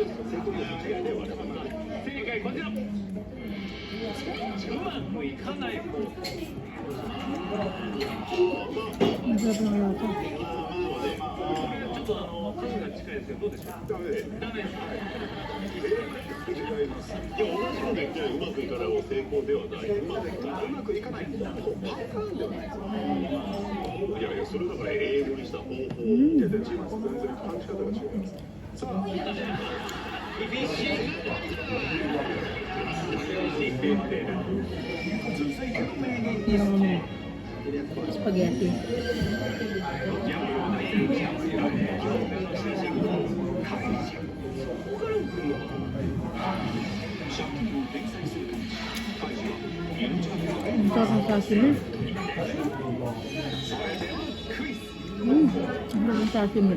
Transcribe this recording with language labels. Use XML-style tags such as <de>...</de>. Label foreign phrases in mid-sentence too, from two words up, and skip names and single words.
<tl>Ang sarap ng lata.</tl> <ja>うまくいかないパターンではないですよ。いやいやそれだから英語にした方法。いや違います。全然感じ方が違います。さあ。</ja> <tl>Yung spaghetti. Ang sarap ng sashimi. Ang sarap ng sashimi.</tl>